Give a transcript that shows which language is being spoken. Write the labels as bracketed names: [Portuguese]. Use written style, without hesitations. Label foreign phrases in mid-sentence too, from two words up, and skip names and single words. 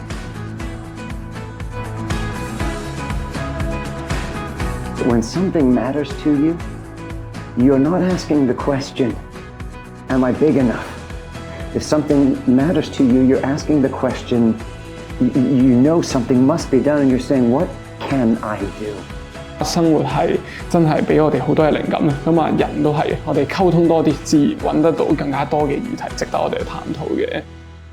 [English] When something matters to you, you're not asking the question, am I big enough? If something matters to you, you're asking the question, you know something must be done, and you're saying, what can I do? [Cantonese] 生活係真係俾我哋好多嘅靈感啊！咁啊，人都係，我哋溝通多啲，自然揾得到更加多嘅議題，值得我哋去探討嘅。